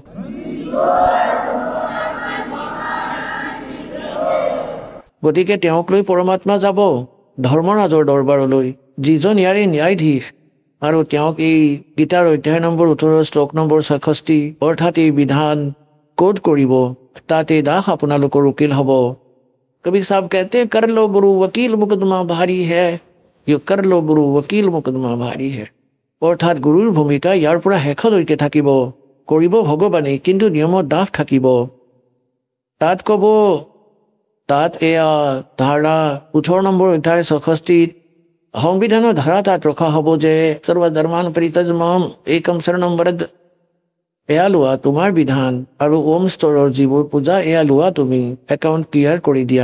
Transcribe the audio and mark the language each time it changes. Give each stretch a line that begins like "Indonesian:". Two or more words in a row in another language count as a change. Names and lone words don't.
Assamese: গতিকে তেওঁক লৈ পৰমাত্মা যাব ধৰ্মৰাজৰ দৰবাৰলৈ, যিজন ইয়াৰে ন্যায়াধীশ, আৰু তেওঁক এই গীতাৰ অধ্যায় নম্বৰ 18 শ্লোক নম্বৰ 66 অৰ্থাৎ এই বিধান কোড কৰিব। তাত এই দাস আপোনালোকৰ উকিল হ'ব।
Hindi: কবি সাহেব कहते कर लो गुरु वकील मुकदमा भारी है, यो कर लो गुरु वकील मुकदमा भारी है।
Assamese: অৰ্থাৎ গুৰুৰ ভূমিকা ইয়াৰ পৰা শেষলৈকে থাকিব। কৰিব ভগৱানে, কিন্তু নিয়মত দাস থাকিব। তাত ক'ব, তাত এয়া ধাৰা 18 নম্বৰ অধ্যায় 66 সংবিধানৰ ধাৰা তাত ৰখা হ'ব যে
Sanskrit: सर्वधर्मान् परित्यज्य एकं शरणं व्रज,
Assamese: এয়া লোৱা তোমাৰ বিধান, আৰু ওম স্তৰৰ যিবোৰ পূজা এয়া লোৱা তুমি,
English: account clear
Assamese: কৰি দিয়া।